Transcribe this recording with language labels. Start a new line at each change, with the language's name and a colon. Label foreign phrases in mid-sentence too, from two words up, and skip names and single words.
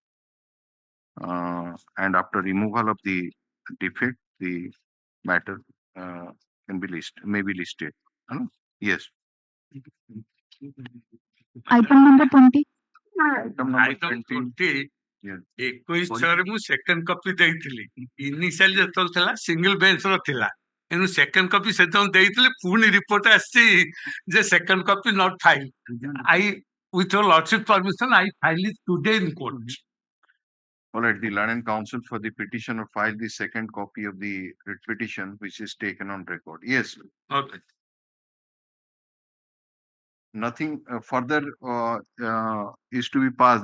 English: And after removal of the defect, the matter can be listed, may be listed. Yes. Item number 20. Item number Item 20. 21 ମୁଁ second copy ଦେଇଥିଲି ଇନିସିଆଲ
Odia: ଯେତେବେଳେ ଥିଲା
English: single bench
Odia: ର ଥିଲା କିନ୍ତୁ
English: second copy
Odia: ସେତେବେଳେ ଦେଇଥିଲି ପୁଣି ରିପୋର୍ଟ ଆସିଛି ଯେ
English: second copy not file I with your lordship permission I file it today in court. All right, the Learned Counsel for the petitioner filed the second copy of the writ petition, which is taken on record. Yes. Okay. Nothing further is to be passed.